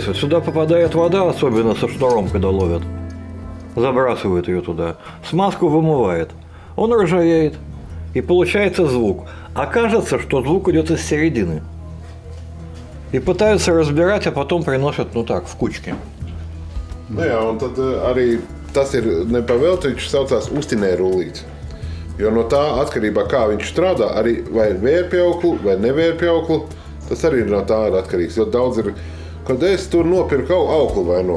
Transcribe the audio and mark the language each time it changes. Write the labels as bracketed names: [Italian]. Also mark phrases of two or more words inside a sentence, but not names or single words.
[Russian] Вот сюда попадает вода, особенно со шнуром, когда ловят. Забрасывают ее туда. Смазку вымывает. Он ржавеет. И получается звук. А кажется, что звук идет из середины. И пытаются разбирать, а потом приносят, ну так, в кучке. [Latvian] Nu jā, un tad arī tas ir nepavēlti, viņš saucās uztinē rullīts. Jo no tā atkarībā, kā viņš strādā, arī vai ir vērpjauklu vai nevērpjauklu, tas arī no tā ir atkarīgs. Jo daudz ir, kad es tur nopirku auklu vai no.